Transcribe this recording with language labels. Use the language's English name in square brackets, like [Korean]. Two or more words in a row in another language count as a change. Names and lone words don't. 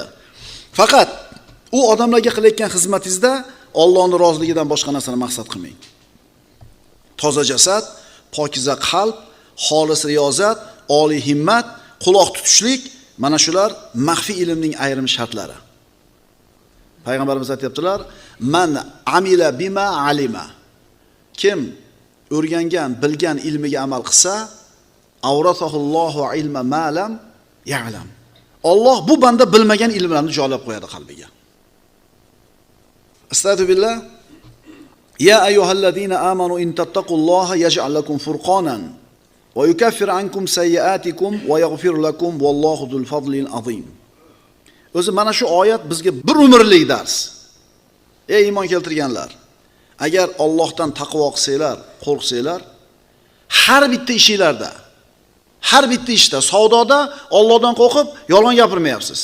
[Uzbek] Faqat u odamlarga qilayotgan xizmatingizda Allohning roziligidan boshqa narsani maqsad qilmang. Toza jasad, pokiza qalb, xolis riyozat, oliy himmat, quloq tutishlik, mana shular maxfiy ilmning ayrim shartlari. Payg'ambarimiz aytibdilar: [Arabic] "من عمل بما علم." [Uzbek] Kim o'rgangan, bilgan ilmiga amal qilsa, [Arabic] أورثه الله علم ما لم يعلم. [Uzbek] Alloh bu banda bilmagan ilmlarni joylab qo'yadi qalbiga. [Arabic] أستغفر الله. يا أيها الذين آمنوا إن تتقوا الله يجعل لكم فرقانا ويكفر عنكم سيئاتكم ويغفر لكم والله ذو الفضل العظيم. [Uzbek] O'zi mana shu oyat bizga bir umrlik dars. Ey iymon keltirganlar, agar Allohdan taqvo qilsanglar, qo'rqsanglar, har bitta ishingizda, har bitta ishda, savdoda Allohdan qo'rqib yolg'on gapirmayapsiz.